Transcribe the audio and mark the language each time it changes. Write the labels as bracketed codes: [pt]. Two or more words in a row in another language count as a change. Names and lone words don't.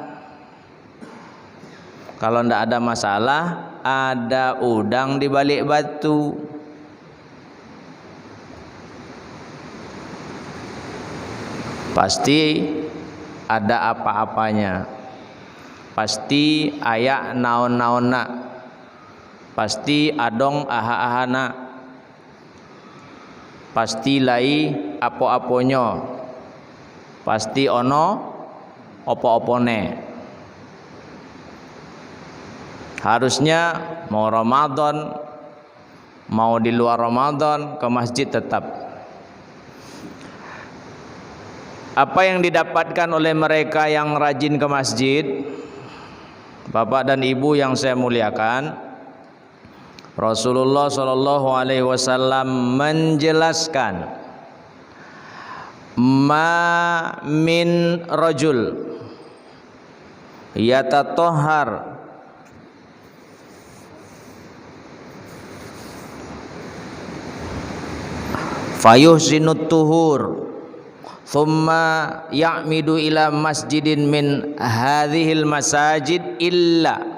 [id] Kalau ndak ada masalah, ada udang di balik batu. Pasti ada apa-apanya. [su] Pasti ayak naon-naonna. [bbc] Pasti adong aha-ahana. [min] Pasti lai apo-aponyo. [jv] Pasti ono opo-opone. [id] Harusnya mau Ramadan, mau di luar Ramadan, ke masjid tetap. Apa yang didapatkan oleh mereka yang rajin ke masjid, Bapak dan Ibu yang saya muliakan, Rasulullah [ar] صلى الله عليه وسلم [id] menjelaskan, [ar] ما من رجل يتطهر فيحسن الطهور ثم يعمد إلى مسجد من هذه المساجد إلا